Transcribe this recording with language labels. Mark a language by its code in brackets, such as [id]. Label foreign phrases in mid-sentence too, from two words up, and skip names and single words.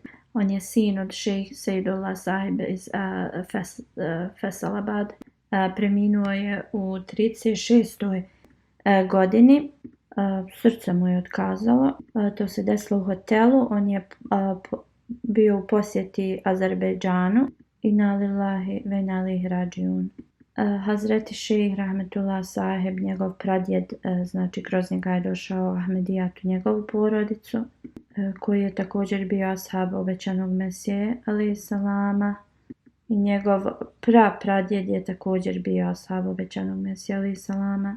[bs] On je sin od šejh Sejdullah Sahib iz Faisalabad. Preminuo je u 36. godini. Srce mu je otkazalo. To se desilo u hotelu. On je bio u posjeti Azerbejdžanu. [ar] إنا لله وإنا إليه راجعون. [bs] Hazreti šejh Rahmetullah Sahib, njegov pradjed, znači kroz njega je došao Ahmedijat u njegovu porodicu, koji je također bio ashab obećanog Mesije [ar] عليه السلام, [bs] i njegov pradjed je također bio ashab obećanog Mesije [ar] عليه السلام.